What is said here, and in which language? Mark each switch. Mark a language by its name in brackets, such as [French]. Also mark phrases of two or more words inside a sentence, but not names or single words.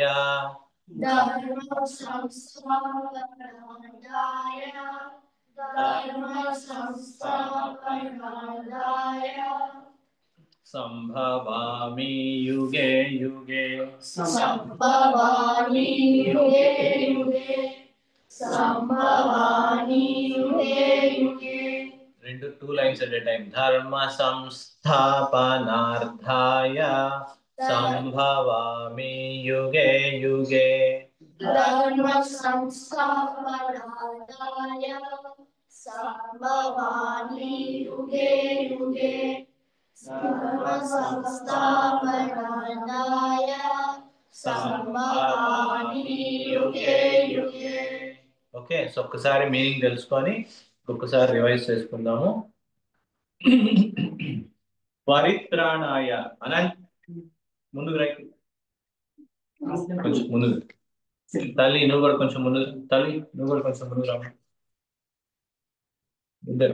[Sanskrit] ధర్మ సంస్థాపనార్థాయ ధర్మ సంస్థాపనార్థాయ సంభవామి యుగే యుగే. సంభవామి యుగే యుగే సంభవామి యుగే యుగే. [English] 2 lines at a time. [Sanskrit] ధర్మ సంస్థాపనార్థాయ సంభవామి యుగే యుగే. ధర్మ సంస్థాపనార్థాయ సంభవామి యుగే యుగే ధర్మ సంస్థాపనార్థాయ సంభవామి యుగే యుగే. [English] okay, so [Telugu] ఒక్కసారి మీనింగ్ తెలుసుకొని ఒక్కసారి రివైజ్ చేసుకుందాము. పరిత్రాణాయ అనంత్ ముందుకు రైట్, కొంచెం ముందుకు. తల్లి నువ్వు కూడా కొంచెం ముందు, తల్లి నువ్వు కూడా కొంచెం ముందుకు రాము ఇద్దరు.